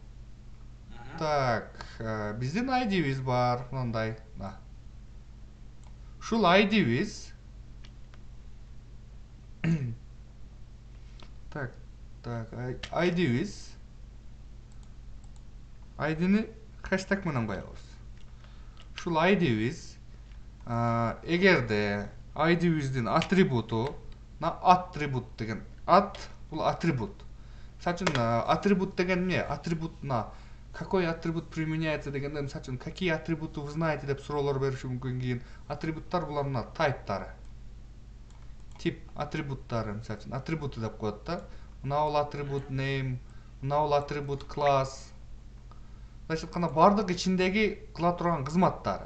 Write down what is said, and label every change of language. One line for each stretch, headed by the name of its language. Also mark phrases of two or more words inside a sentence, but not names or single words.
Kyrgyz: так биздин id'биз бар мындай ушул id'биз так id'биз id'ни хэштег менен коебуз ушул id'биз эгерде id'биздин атрибуту attribute деген бул атрибут мисалы үчүн атрибут деген эмне атрибутуна
Russian: какой атрибут применяется
Kyrgyz: дегенде мисалы үчүн
Russian: какие атрибуты вы знаете
Kyrgyz: деп суроолор бериши мүмкүн кийин атрибуттар булар мына тайптары тип атрибуттары мисалы үчүн атрибуты деп коет да мына бул атрибут name мынабул атрибут класс. Значит, кана бардык ичиндеги кыла турган кызматтары.